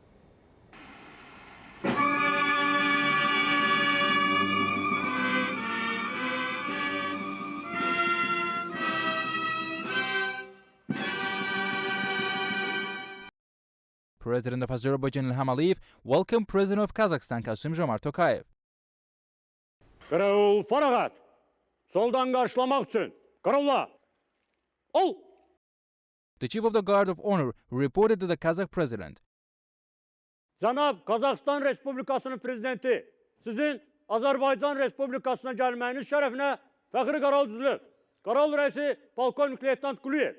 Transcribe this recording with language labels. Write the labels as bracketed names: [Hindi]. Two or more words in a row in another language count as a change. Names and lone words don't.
[English] President of Azerbaijan Ilham Aliyev welcomed President of Kazakhstan Kassym-Jomart Tokayev. [Azerbaijani] Qaravul faragat. Soldan qarşılamaq üçün. Qaravula. Ol. [English] The Chief of the Guard of Honor reported to the Kazakh President. [Azerbaijani] Cənab Qazaxıstan Respublikasının Prezidenti, sizin Azərbaycan Respublikasına gəlməyiniz şərəfinə fəxri qaral düzülüb. Qaral rəisi Polkovnik Leytenant Quliyev.